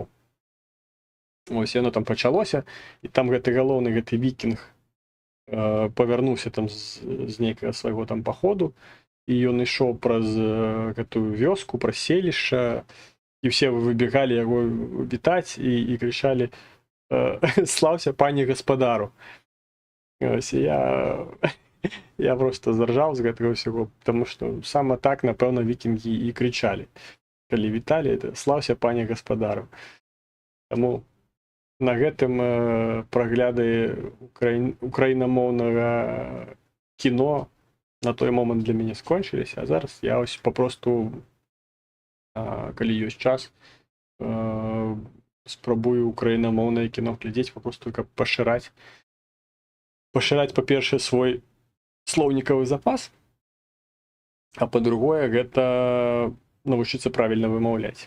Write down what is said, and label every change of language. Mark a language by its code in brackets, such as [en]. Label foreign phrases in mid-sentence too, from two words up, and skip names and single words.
[uk] Ось, воно там почалося, і там головний вікінг повернувся там з некого свого там походу, і він йшов [ru] през эту вёску, [uk] про селище, і всі вибігали його вітати і кричали «Слався пані господару». Ось, я просто заржав з цього всього, тому що саме так, напевно, вікінги і кричали. Коли вітали, «Слався пані господару». [be] Тому на гэтым прагляды украінамоўнага кіно на той момант для мяне скончыліся, а зараз я ось папросту, калі ёсць час, спрабую украінамоўнае кіно глядзець, папросту каб пашыраць, па-першае, свой слоўнікавы запас, а па-другое, гэта навучыцца правільна вымаўляць.